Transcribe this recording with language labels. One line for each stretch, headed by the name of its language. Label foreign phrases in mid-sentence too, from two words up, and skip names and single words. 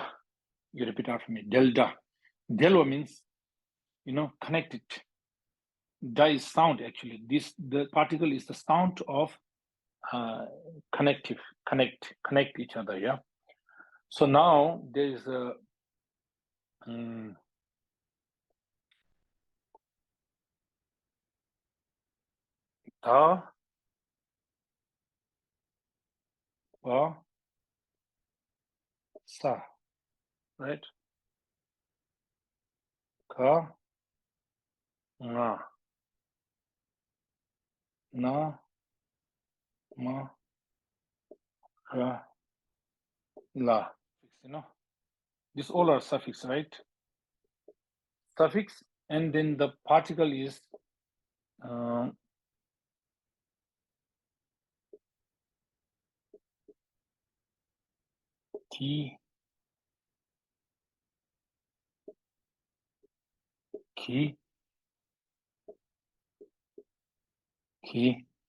English: You repeat after me, delta. Delta means, connected. Da is sound actually. The particle is the sound of connect each other, yeah. So now there is a ta, pa, sa, right? Ka, nga, na, ma, ra, la. These all are suffix, right? Suffix, and then the particle is ki, ki, ki.